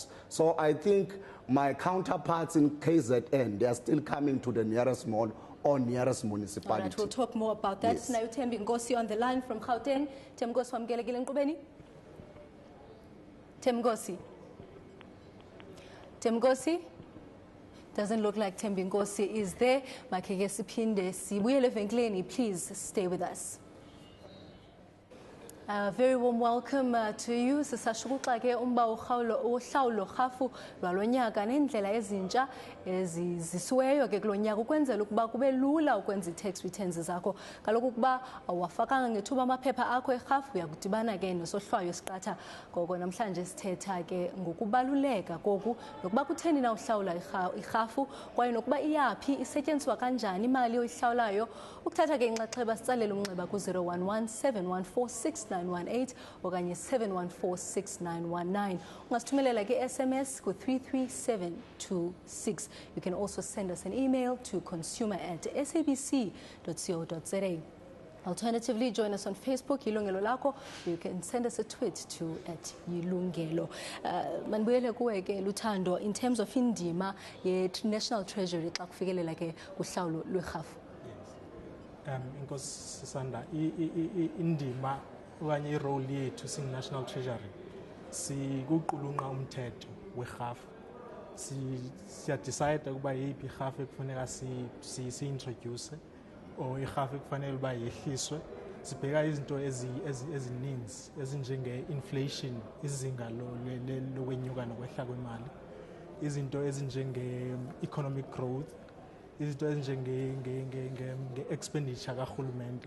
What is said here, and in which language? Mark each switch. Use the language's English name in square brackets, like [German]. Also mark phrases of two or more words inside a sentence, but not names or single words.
[English] So I think my counterparts in KZN, they are still coming to the nearest mall or nearest municipality. All right, we'll talk more about that. Yes. Now, Thembi Ngosi on the line from Gauteng. [Xhosa] Thembi Ngosi wamkelekile Nkqubeni. Thembi Ngosi. Thembi Ngosi. [English] Doesn't look like Thembi Ngosi is there. [Xhosa] Makeke siphinde sibuyele evenkileni. [English] Please stay with us. Very warm welcome to you. [Xhosa] Sisashukuxa ke umba uhlawulo rhafu lwalonyaka nendlela ezintsha ezizisiweyo ke kulonyaka ukwenzela ukuba kube lula ukwenza i- [English] tax returns [Xhosa] zakho. Kaloku ukuba awafakanga ngethuba amaphepha akho erhafu uyakudibana ke nesohlwayo siqatha. Ngoko namhlanje sithetha ke ngokubaluleka koku nokuba kutheni na uhlawula irhafu kwaye nokuba iyaphi isetyenziswa kanjani imali oyihlawulayo. Ukuthatha ke inxaxheba sitsalela umnxeba ku-011 714 6918 okanye 7146919. Ungasithumelela ke SMS ku 33726. [English] You can also send us an email to consumer@sabc.co.za. Alternatively, join us on Facebook, Yilungelo Lakho. You can send us a tweet to @Yilungelo. [Xhosa] Manibuyele kuwe ke Luthando, [English] in terms of [Xhosa] indima ye-National Treasury xa kufikelela ke kuhlawulo lwerhafu. Inkosi Sisanda, indima okanye irole yethu singu-National Treasury sikuqulunqa umthetho werhafu. Siyadicide ukuba yeyiphi irhafu ekufuneka si-introduce or irhafu ekufanele uba yehliswe. Sibheka izinto ezininzi ezinjenge-inflation, izinga lokwenyuka nokwehla kwemali, izinto ezinjenge- [English] economic growth, [Xhosa] izinto ezinjenge-expenditure karhulumente.